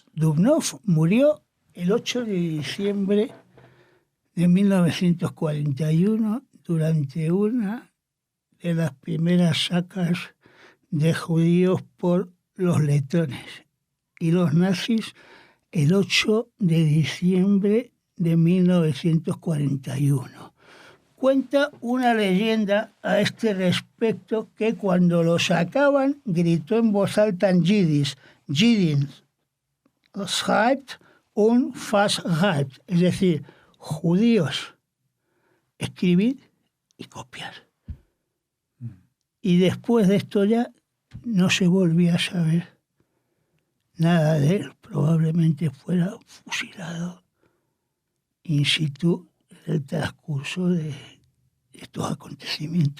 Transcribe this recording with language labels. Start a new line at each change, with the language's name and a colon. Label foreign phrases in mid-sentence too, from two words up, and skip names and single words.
Spanish: Dubnov murió el 8 de diciembre de 1941 durante una de las primeras sacas de judíos por los letones y los nazis el 8 de diciembre de 1941. Cuenta una leyenda a este respecto que cuando lo sacaban gritó en voz alta en yiddish,
Yiddish: Jidin schreibt und verschreibt,
Spanish: es decir, judíos, escribid y copiar. Y después de esto ya no se volvía a saber nada de él. Probablemente fuera fusilado
Latin: in situ
Spanish: en el transcurso de estos acontecimientos.